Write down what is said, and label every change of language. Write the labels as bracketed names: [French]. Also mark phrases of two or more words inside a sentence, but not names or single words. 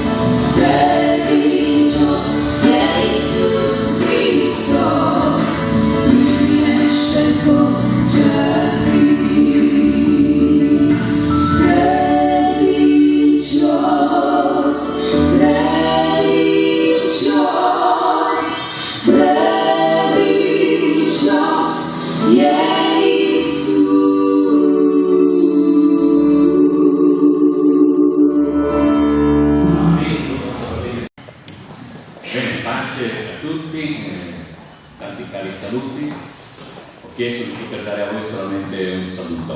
[Romanian] Credincios e Iisus Hristos, împlinește tot ce-a zis. Credincios, credincios, credincios e Iisus. [Italian] Bene, pace a tutti, tanti cari saluti. Ho chiesto di poter dare a voi solamente un saluto.